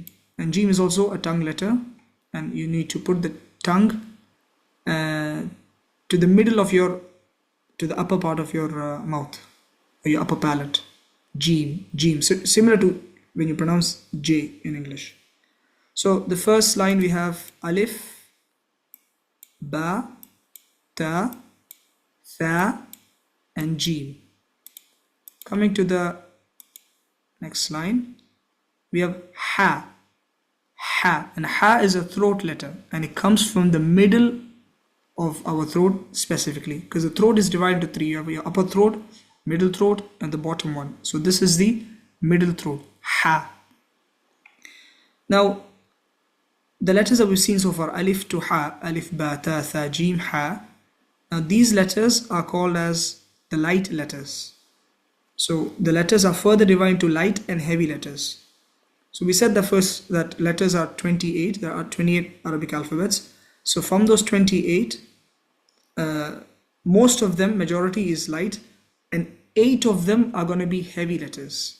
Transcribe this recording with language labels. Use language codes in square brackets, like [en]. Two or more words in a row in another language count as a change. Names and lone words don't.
[en] And Jeem is also a tongue letter. And you need to put the tongue to the middle of to the upper part of your mouth, or your upper palate. Jeem, Jeem. So similar to when you pronounce J in English. So the first line we have alif, ba, ta, tha, and Jeem. Coming to the next line, we have ha. Ha. And ha is a throat letter, and it comes from the middle of our throat specifically, because the throat is divided into three. You have your upper throat, middle throat, and the bottom one. So this is the middle throat, ha. Now, the letters that we've seen so far, alif to ha, alif, ba, ta, tha, jeem, ha. Now these letters are called as the light letters. So the letters are further divided into light and heavy letters. So we said that letters are 28. There are 28 Arabic alphabets. So from those 28, most of them, majority is light, and 8 of them are going to be heavy letters.